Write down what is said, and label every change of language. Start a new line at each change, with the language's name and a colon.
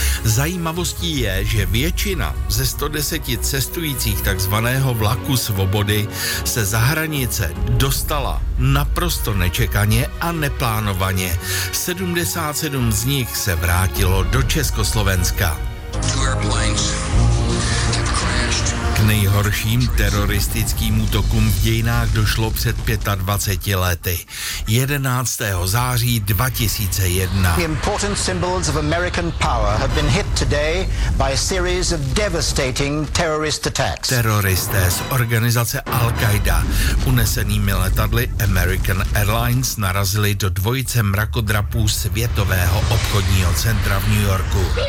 Czech: Zajímavostí je, že většina ze 110 cestujících takzvaného vlaku svobody se za hranice dostala naprosto nečekaně a neplánovaně. 77 z nich se vrátilo do Československa. K nejhorším teroristickým útokům v dějinách došlo před 25 lety. 11. září 2001.
English: The important symbols of American power have been hit today by a series of devastating terrorist attacks.
Czech: Teroristé z organizace Al-Qaida unesenými letadly American Airlines narazili do dvojice mrakodrapů Světového obchodního centra v New Yorku.